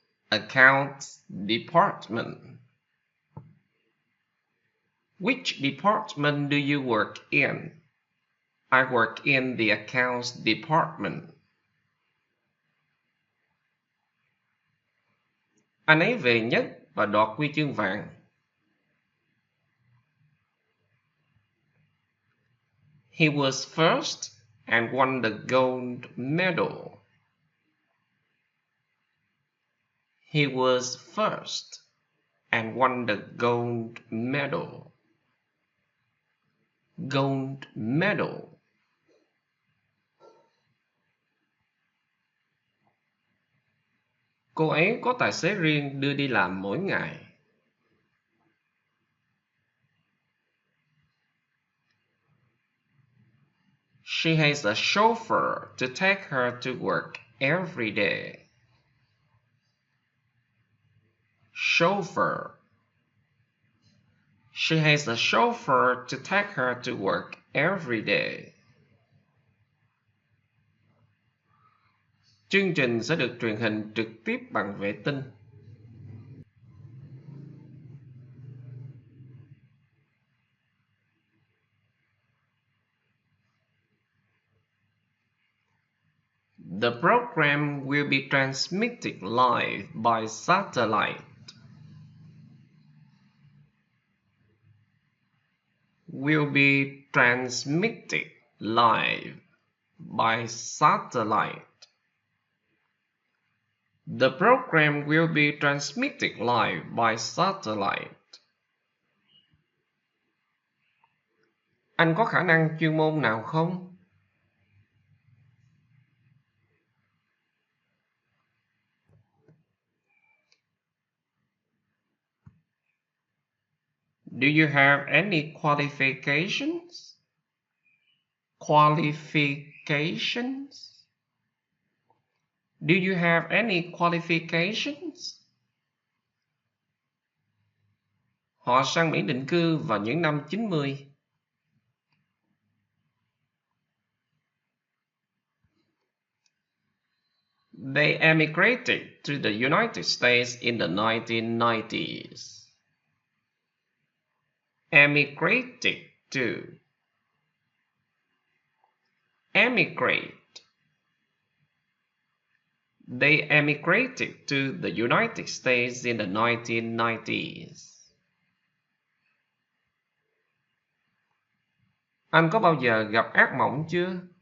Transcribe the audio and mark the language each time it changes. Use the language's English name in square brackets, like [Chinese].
[English] Accounts department. Which department do you work in? I work in the accounts department. [Vietnamese] Anh ấy về nhất và đoạt huy chương vàng. [English] He was first and won the gold medal. He was first and won the gold medal. Gold medal. [Vietnamese] Cô ấy có tài xế riêng đưa đi làm mỗi ngày. [English] She has a chauffeur to take her to work every day. Chauffeur. She has a chauffeur to take her to work every day. [Vietnamese] Chương trình sẽ được truyền hình trực tiếp bằng vệ tinh. [English] The program will be transmitted live by satellite. Will be transmitted live by satellite. The program will be transmitted live by satellite. [Vietnamese] Anh có khả năng chuyên môn nào không? [English] Do you have any qualifications? Qualifications? Do you have any qualifications? [Vietnamese] Họ sang Mỹ định cư vào những năm 90. [English] They emigrated to the United States in the 1990s. Emigrated to. Emigrate. They emigrated to the United States in the 1990s. [Vietnamese] Anh có bao giờ gặp ác mộng chưa?